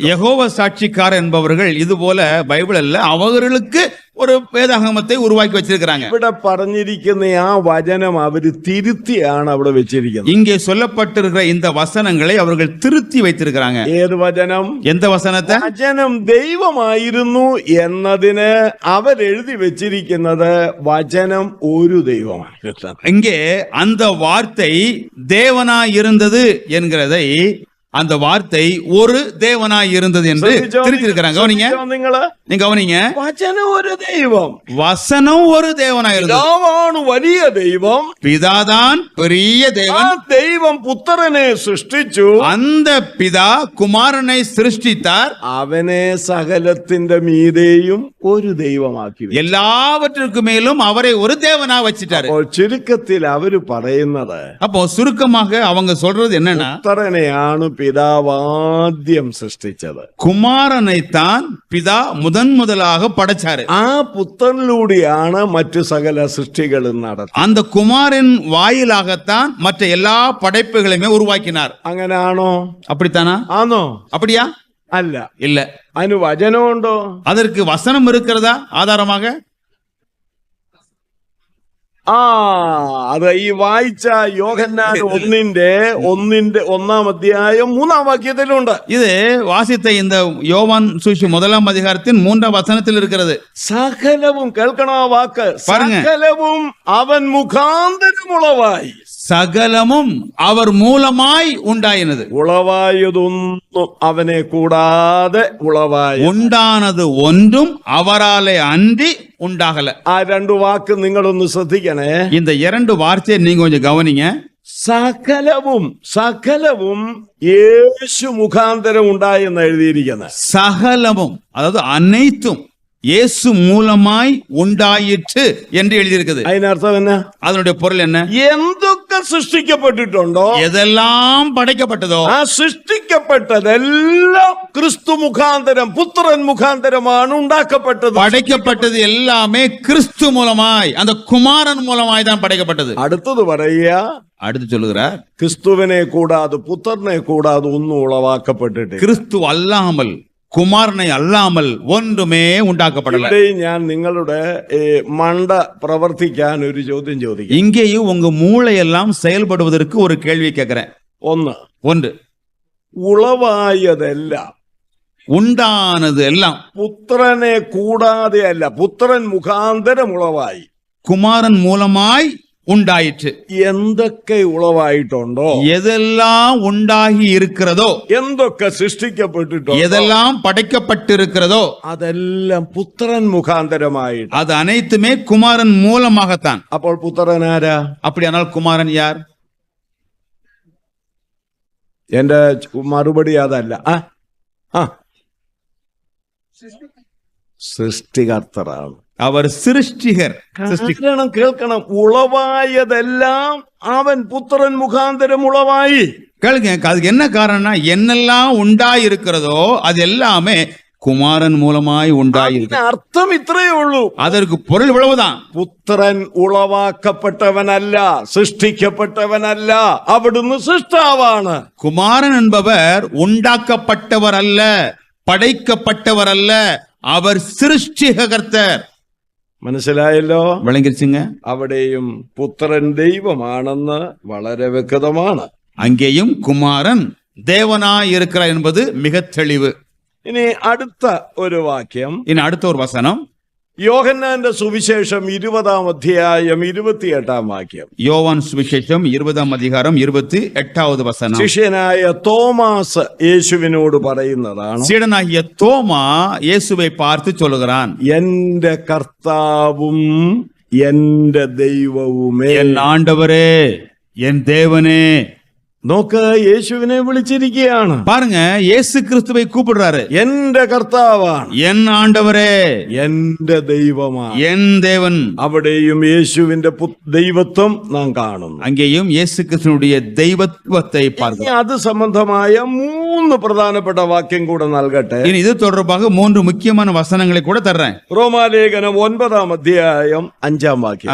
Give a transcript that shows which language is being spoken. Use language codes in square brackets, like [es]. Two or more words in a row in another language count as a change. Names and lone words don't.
[ta] யெகோவா சாட்சிக்காரர் என்பவர்கள் இது போல பைபிள் அல்ல, அவர்களுக்கு ஒரு வேதாகமத்தை உருவாக்கி வச்சிருக்கிறாங்க. [ml] ഇവിടെ പറഞ്ഞിരിക്കുന്ന ആ വചനം അവര് തിരുത്തിയാണ് അവിടെ വെച്ചിരിക്കുന്നത്. [ta] இங்கே சொல்லப்பட்டிருக்கிற இந்த வசனங்களை அவர்கள் திருத்தி வைத்திருக்கிறாங்க. [ml] ഏത് വചനം? [ta] எந்த வசனத்தை? [ml] വചനം ദൈവമായിരുന്നു എന്നതിന് അവരെഴുതി വെച്ചിരിക്കുന്നത് വചനം ഒരു ദൈവമാണ്. [ta] இங்கே அந்த வார்த்தை தேவனாய் இருந்தது என்கிறதை, அந்த வார்த்தை ஒரு தேவனாய் இருந்தது என்று திருத்திருக்கிறாங்க. கவனிங்க, நீங்க கவனிங்க. [ml] വചനം ഒരു ദൈവം, [ta] வசனம் ஒரு தேவனாய் இருந்தது. [ml] പിതാവാണ് വലിയ ദൈവം, [ta] பிதாதான் பெரிய தேவன். [ml] ആ ദൈവം പുത്രനെ സൃഷ്ടിച്ചു, [ta] அந்த பிதா குமாரனை சிருஷ்டித்தார், [ml] അവനെ സകലത്തിന്റെ മീതെയും ഒരു ദൈവമാക്കി, [ta] எல்லாவற்றிற்கு மேலும் அவரை ஒரு தேவனா வச்சிட்டாரு. [ml] അപ്പോൾ ചുരുക്കത്തിൽ അവര് പറയുന്നത്, [ta] அப்போ சுருக்கமாக அவங்க சொல்றது என்னன்னா, [ml] പുത്രനെയാണ് പിതാവാദ്യം സൃഷ്ടിച്ചത്, [ta] குமாரனைத்தான் பிதா முதலாக படைச்சாரு. [ml] ആ പുത്രനിലൂടെയാണ് മറ്റു സകല സൃഷ്ടികളും നടത്തുന്നത്. [ta] அந்த குமாரின் வாயிலாகத்தான் மற்ற எல்லா படைப்புகளையுமே உருவாக்கினார். [ml] അങ്ങനാണോ? [ta] அப்படித்தானா? [ml] ആണോ? [ta] அப்படியா? [ml] അല്ല. [ta] இல்ல. [ml] അതിന് വചനമുണ്ടോ? [ta] அதற்கு வசனம் இருக்கிறதா ஆதாரமாக? [ml] അത് ഈ വായിച്ച യോഹന്നാൻ ഒന്നാം അധ്യായം 3-ാം വാക്യത്തിലുണ്ട്. [ta] இது வாசித்த இந்த யோவான் சுவிசேஷம் 1-ாம் அதிகாரத்தின் 3-ாம் வசனத்தில் இருக்கிறது. [ml] സകലവും കേൾക്കണ ആ വാക്ക്, [ta] பாருங்க. [ml] സകലവും അവൻ മുഖാന്തരം ഉളവായി. [ta] சகலமும் அவர் மூலமாய் உண்டாயினது. [ml] ഉളവായതൊന്നും അവനെ കൂടാതെ ഉളവായി. [ta] உண்டானது ஒன்றும் அவராலே அன்றி உண்டாகல. [ml] ആ രണ്ടു വാക്ക് നിങ്ങളൊന്ന് ശ്രദ്ധിക്കണേ. [ta] இந்த இரண்டு வார்த்தையை நீங்க கொஞ்சம் கவனிங்க. [ml] സകലവും യേശു മുഖാന്തരം ഉണ്ടായെന്ന് എഴുതിയിരിക്കുന്നത്. [ta] சகலமும் அதாவது அனைத்தும் இயேசு மூலமாய் உண்டாயிற்று என்று எழுதியிருக்குது. [ml] അതിനർത്ഥം എന്നാ? [ta] அதனுடைய பொருள் என்ன? [ml] എന്തൊക്കെ സൃഷ്ടിക്കപ്പെട്ടിട്ടുണ്ടോ, [ta] எதெல்லாம் படைக்கப்பட்டதோ [ml] ആ സൃഷ്ടിക്കപ്പെട്ടതെല്ലാം ക്രിസ്തു മുഖാന്തരം, പുത്രൻ മുഖാന്തരമാണ് ഉണ്ടാക്കപ്പെട്ടത്. [ta] படைக்கப்பட்டது எல்லாமே கிறிஸ்து மூலமாய், அந்த குமாரன் மூலமாய் தான் படைக்கப்பட்டது. [ml] അടുത്തത് പറയുക, [ta] அடுத்து சொல்லுகிறார், [ml] ക്രിസ്തുവിനെ കൂടാതെ, പുത്രനെ കൂടാതെ ഒന്നും ഉളവാക്കപ്പെട്ടിട്ടില്ല. [ta] கிறிஸ்து அல்லாமல், குமாரனை அல்லாமல் ஒன்றுமே உண்டாக்கப்படல. [ml] ഇവിടെയും ഞാൻ നിങ്ങളുടെ മണ്ട പ്രവർത്തിക്കാൻ ഒരു ചോദ്യം ചോദിക്കും. [ta] இங்கேயும் உங்க மூளையெல்லாம் செயல்படுவதற்கு ஒரு கேள்வி கேட்கிறேன். ஒன்று, [ml] ഉളവായതെല്ലാം, [ta] உண்டானது எல்லாம் [ml] പുത്രനെ കൂടാതെ അല്ല, പുത്രൻ മുഖാന്തരം ഉളവായി, [ta] குமாரன் மூலமாய் உண்டாயிற்று. [ml] എന്തൊക്കെ ഉളവായിട്ടുണ്ടോ, [ta] எதெல்லாம் உண்டாகி இருக்கிறதோ, [ml] എന്തൊക്കെ സൃഷ്ടിക്കപ്പെട്ടിട്ടുണ്ടോ, [ta] எதெல்லாம் படைக்கப்பட்டிருக்கிறதோ [ml] അതെല്ലാം പുത്രൻ മുഖാന്തരമായിട്ട്. [ta] அது அனைத்துமே குமாரன் மூலமாகத்தான். [ml] അപ്പോൾ പുത്രൻ ആരാ? [ta] அப்படியானால் குமாரன் யார்? [ml] എന്റെ മറുപടി അതല്ല. സൃഷ്ടികർത്തറാണ്. [ta] அவர் சிருஷ்டிகர். [ml] കാരണം കേൾക്കണം, ഉളവായതെല്ലാം അവൻ പുത്രൻ മുഖാന്തരം ഉളവായി. [ta] கேளுங்க, அதுக்கு என்ன காரணம்னா, என்னெல்லாம் உண்டாயிருக்கிறதோ அது எல்லாமே குமாரன் மூலமாய் உண்டாயிருக்கு. [ml] അർത്ഥം ഇത്രയേ ഉള്ളൂ. [ta] அதற்கு பொருள் இவ்வளவுதான். [ml] പുത്രൻ ഉളവാക്കപ്പെട്ടവനല്ല, സൃഷ്ടിക്കപ്പെട്ടവനല്ല, അവിടുന്ന് സൃഷ്ടാവാണ്. [ta] குமாரன் என்பவர் உண்டாக்கப்பட்டவர் அல்ல, படைக்கப்பட்டவர் அல்ல, அவர் சிருஷ்டிகர்த்தர். [ml] മനസ്സിലായല്ലോ? [ta] விளங்கிருச்சுங்க? [ml] അവിടെയും പുത്രൻ ദൈവമാണെന്ന് വളരെ വ്യക്തമാണ്. [ta] அங்கேயும் குமாரன் தேவனாய் இருக்கிறார் என்பது மிக தெளிவு. [ml] ഇനി അടുത്ത ഒരു വാക്യം, [ta] இனி அடுத்த ஒரு வசனம், [ml] യോഹന്നാന്റെ സുവിശേഷം 20-ാം അധ്യായം 28-ാം വാക്യം. [ta] யோவான் சுவிசேஷம் 20-ாம் அதிகாரம் 28வது வசனம். [ml] ശിഷ്യനായ തോമാസ് യേശുവിനോട് പറയുന്നതാണ്, [ta] சீடனாகிய தோமா இயேசுவை பார்த்து சொல்லுகிறான், [ml] എന്റെ കർത്താവും എന്റെ ദൈവവുമേ. [ta] என் ஆண்டவரே, என் தேவனே. [ml] നോക്ക്, യേശുവിനെ വിളിച്ചിരിക്കുകയാണ്. [ta] பாருங்க, இயேசு கிறிஸ்துவை கூப்பிடுறாரு. [ml] എന്റെ കർത്താവാണ്, [ta] என் ஆண்டவரே, [ml] എന്റെ ദൈവമാണ്. [ta] என் தேவன். [ml] അവിടെയും യേശുവിന്റെ ദൈവത്വം നാം കാണുന്നു. [ta] அங்கேயும் இயேசு கிறிஸ்துனுடைய தெய்வத்துவத்தை [ml] ഇനി [ta] பார்க்கிறோம். [ml] അത് സംബന്ധമായ 3 പ്രധാനപ്പെട്ട വാക്യം കൂടെ നൽകട്ടെ. [ta] இனி இது தொடர்பாக 3 முக்கியமான வசனங்களை கூட தர்றேன். [ml] റോമാലേഖനം 9-ാം അധ്യായം 5-ാം വാക്യം.